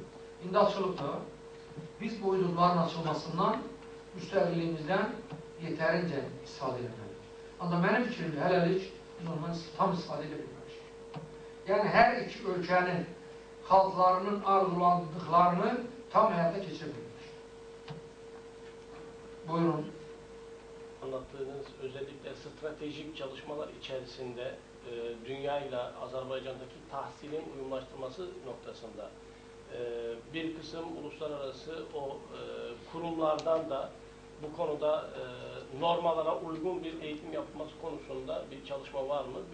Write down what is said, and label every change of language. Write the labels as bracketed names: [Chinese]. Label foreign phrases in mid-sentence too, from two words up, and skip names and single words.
[Azerbaijani] İndi açılıb da, biz bu hüdudların açılmasından, müstəqilliyimizdən yetərincə istifadə etməliyik. Ancaq mənim fikrimdə hələlik biz ondan tam istifadə edə bilməmişik. Yəni, hər iki ölkənin xalqlarının arzulandıqlarını tam həyata keçirə bilməmişik. Buyurun. [Turkish] Anlattığınız özellikle stratejik çalışmalar içerisinde dünya ile Azerbaycan'daki tahsilin uyumlaştırması noktasında bir kısım uluslararası o kurumlardan da bu konuda normalara uygun bir eğitim yapılması konusunda bir çalışma var mı?